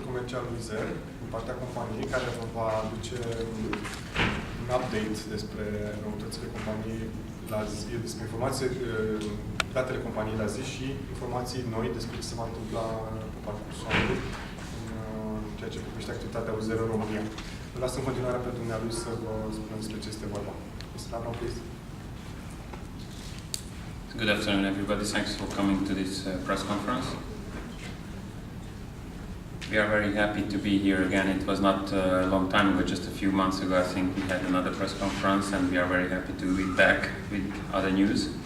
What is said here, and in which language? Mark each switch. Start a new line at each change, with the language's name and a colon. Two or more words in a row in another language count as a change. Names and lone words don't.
Romanian: comercial Vizer, din partea companiei, care vă va aduce un update despre noutățile companiei la zi, despre informații, datele companiei la zi și informații noi despre ce se va întâmpla pe parcursul anului în ceea ce privește activitatea Vizer în România. Vă las în continuare pe dumnealui să vă spunem despre ce este vorba.
English: Mr. Abram, please. Good afternoon, everybody. Thanks for coming to this press conference. We are very happy to be here again. It was not a long time ago, just a few months ago, I think we had another press conference, and we are very happy to be back with other news.